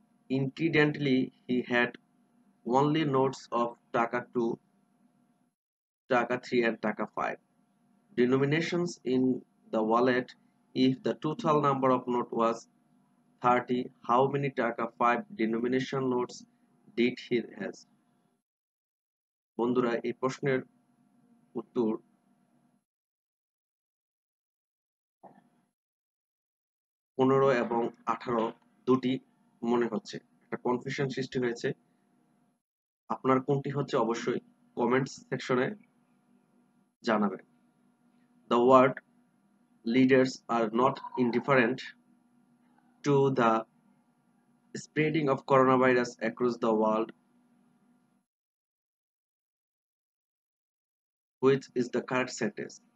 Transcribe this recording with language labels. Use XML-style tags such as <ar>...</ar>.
<en>Incidentally, he had only notes of Taka 2, Taka 3, and Taka 5 denominations in the wallet. If the total number of note was 30, how many Taka 5 denomination notes did he has?</en> <bn>বন্ধুরা এই প্রশ্নের উত্তর 15 এবং 18 দুটি মনে হচ্ছে। একটা confusion সৃষ্টি হয়েছে। আপনার কোনটি হচ্ছে অবশ্যই কমেন্টস সেকশনে জানাবেন।</bn> <en>The world leaders are not indifferent to the spreading of coronavirus across the world, which is the correct sentence.</en>